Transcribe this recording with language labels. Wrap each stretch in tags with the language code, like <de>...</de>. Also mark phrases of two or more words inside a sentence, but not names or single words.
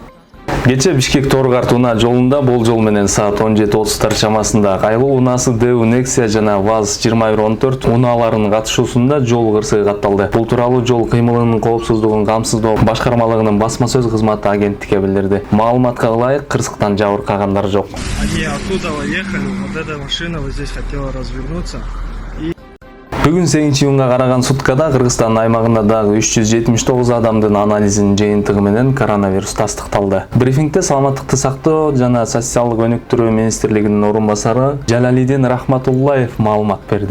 <ky>Кече Бишкек Торгарт унаа жолунда болжол менен саат 17:30 чамасында кайгылуу унаасы Дэу Nexia жана ВАЗ-2114 унааларынын катышуусунда жол кырсыгы катталды. Бул тууралуу жол кыймылынын коопсуздугун камсыздоо башкармалыгынын басма сөз кызматы агенттикке билдирди. Маалыматка ылайык, кырсыктан жабыркагандар жок.</ky> <ru>Они оттуда ехали, вот эта машина вот здесь хотела развернуться.</ru> <ky>Бүгүн 8-июнга караган суткада Кыргызстан аймагында дагы 379 адамдын анализинин жыйынтыгы менен коронавирус тастыкталды. Брифингде Саламаттыкты сактоо жана социалдык өнүктүрүү министрлигинин орун басары Жалалидин Рахматуллаев маалымат берди.</ky>